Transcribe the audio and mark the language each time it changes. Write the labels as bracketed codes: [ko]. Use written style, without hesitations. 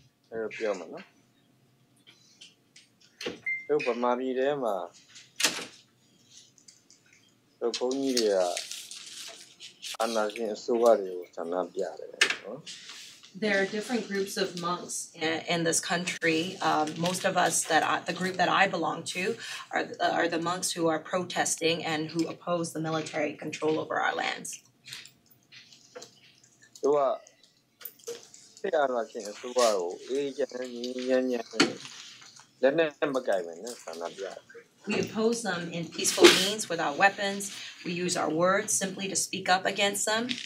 [my] အဲ့တော့ပြောမှာနော်တို့ဗမာပြည်ထဲမှာတို့ဘုန်းကြီးတွေကအာဏာရှင်အစိုးရတွေကိုဆန္ဒပြတယ်နော် [en] There are different groups of monks in this country. Most of us the group that I belong to are the monks who are protesting and who oppose the military control over our lands. [my] တို့ကတဲ့အာဏာရှင်အစိုးရကိုအေးချမ်းညံ့လက်နဲ့မကိုင်ပဲနဲ့ဆန္ဒပြတယ် [en] We oppose them in peaceful means without weapons. We use our words simply to speak up against them.